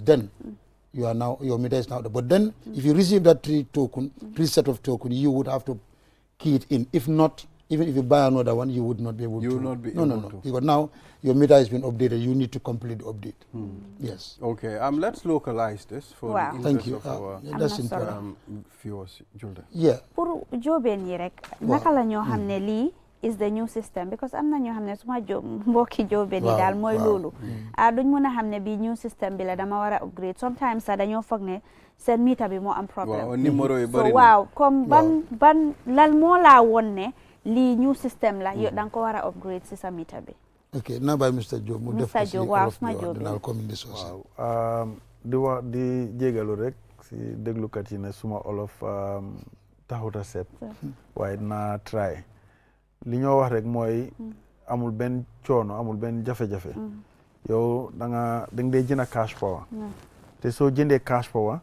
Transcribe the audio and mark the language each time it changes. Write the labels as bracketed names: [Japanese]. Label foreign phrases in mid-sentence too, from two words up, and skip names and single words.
[English] Then you are now, your meter is now there. But then if you receive that 3 set of token, you would have to key it in. If not, even if you buy another one, you would not be able to. You will not be able to. Because now your meter has been updated. You need to complete the update. Yes. Okay. Let's localize this for the interest of our that's important. Viewers. Julde. Yeah. [Wolof] Pour joben yi rek naka la ñoo xamné li [English] is the new system, [Wolof] because am na ñoo xamné suma job mbokki joben yi dal moy lolu duñ mëna xamné bi [English] new system [Wolof] bi la dama wara upgrade. Sometimes sa dañoo fogné sen meter bi mo am problème. Waaw numéro yi bari. So waaw comme ban lan mo la wonné li [English] new system [Wolof] la yo dang ko wara upgrade ci sa meter bi. [English] Okay, now by Mr. [Wolof] Job mu def ci olof bi dina ko indi soos. di jégalu rek ci déglukat yi ne suma olof taxuta set waaye dinaa try li ñoo wax rek mooy amul benn coono amul benn jafe-jafe yow da nga dee jënd [English] cash power [Wolof] te soo jëndee [English] cash power